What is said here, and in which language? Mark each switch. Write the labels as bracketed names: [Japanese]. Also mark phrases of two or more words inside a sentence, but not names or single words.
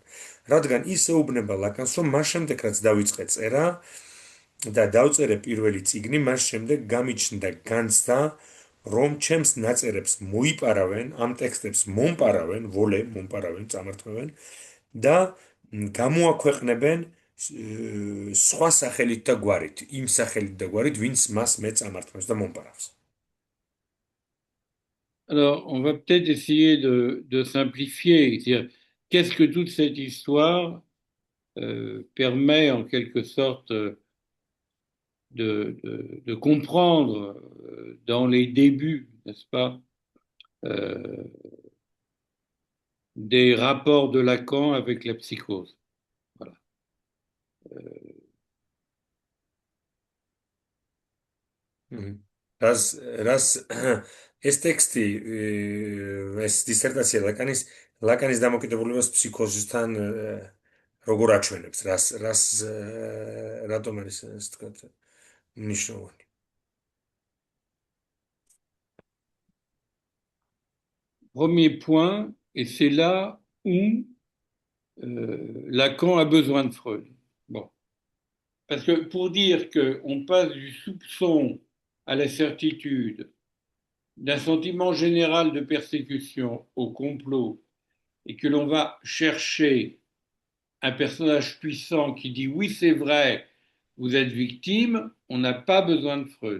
[Georgian] რადგან ის ეუბნება ლაკანს, რომ მას შემდეგ რაც დაიწყე წერა და დავწერე პირველი წიგნი, მას შემდეგ გამიჩნდა განცდა, რომ ჩემს ნაწერებს მოიპარავენ, ამ ტექსტებს მომპარავენ, მომპარავენ, წამართმევენ და გამოაქვეყნებენ სხვა სახელით და გვარით, იმ სახელით და გვარით, ვინც მას მე წამართმევს და მომპარავს. [French] Alors, on va peut-être essayer de simplifier. qu'est-ce que toute cette histoire permet en quelque sorte de comprendre dans les débuts, n'est-ce pas, des rapports de Lacan avec la psychose. Voilà. [Georgian] ეს ტექსტი, ეს დისერტაცია ლაკანის დამოკიდებულებას ფსიქოზისთან როგორ აჩვენებს, რატომ არის ეს თქვა მნიშვნელოვანი? [French] Premier point, et c'est là où Lacan a besoin de Freud. Bon. Parce que pour dire qu'on passe du soupçon à la certitude, d'un sentiment général de persécution au complot, et que l'on va chercher un personnage puissant qui dit oui, c'est vrai, vous êtes victime, on n'a pas besoin de Freud.